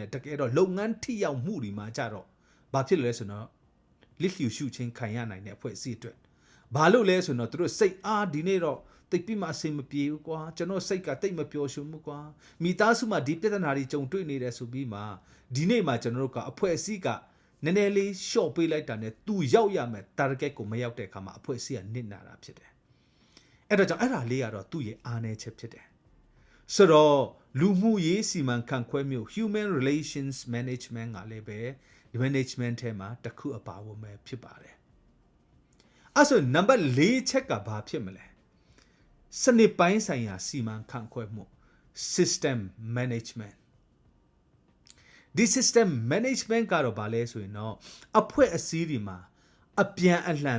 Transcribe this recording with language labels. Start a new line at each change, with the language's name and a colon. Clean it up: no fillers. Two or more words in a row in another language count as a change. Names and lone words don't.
Burmese: မဲ့တကယ်တော့လုပ်ငန်းထိရောက်မှုတွေမှာကြတော့ဘာဖြစ်လဲဆိုတော့လှစ်လျူရှုခြင်းခံရနိုင်တဲ့အဖွဲ့အစည်းအတွက်ဘာလို့လဲဆိုတော့သူတို့စိတ်အားဒီနေ့တော့တိတ်ပြီးမှအဆင်မပြေဘူးကွာကျွန်တော်စိတ်ကတိတ်မပျော်ရွှင်ဘူးကွာမိသားစုမှာဒီပြဿနာတွေကြုံတွေ့နေတယ်ဆိုပြီးမှဒီ နေ့မှာကျွန်တော်တို့ကအဖွဲ့အစည်းကနည်းနည်းလေးရှော့ပေးလိုက်တာနဲ့သူရောက်ရမယ် target ကိုမရောက်တဲ့အခါမှာအဖွဲ့အစည်းကနစ်နာတာဖြစ်တယ်။အဲ့ဒါကြောင့်အဲ့ဒါလေးကတော့သူ့ရဲ့အားနည်းချက်ဖြစ်တယ်။ဆိုတော့လူမှု ရေးစီမံခန့်ခွဲမှု
English: human relations management
Burmese: ကလည်းပဲ management ထဲမှာတစ်ခုအပါဝင်ပဲဖြစ်ပါတယ်။အဲ့ဆိုနံပါတ်4ချက်ကဘာဖြစ်မလဲ။စနစ်ပိုင်း ဆိုင်ရာစီမံခန့်ခွဲမှု
English: system management
Burmese: ဒီ
English: system management
Burmese: ကတော့ဗာလဲဆိုရင်တော့အဖွဲ့အစည်းတွေမှာအပြန်အလှန်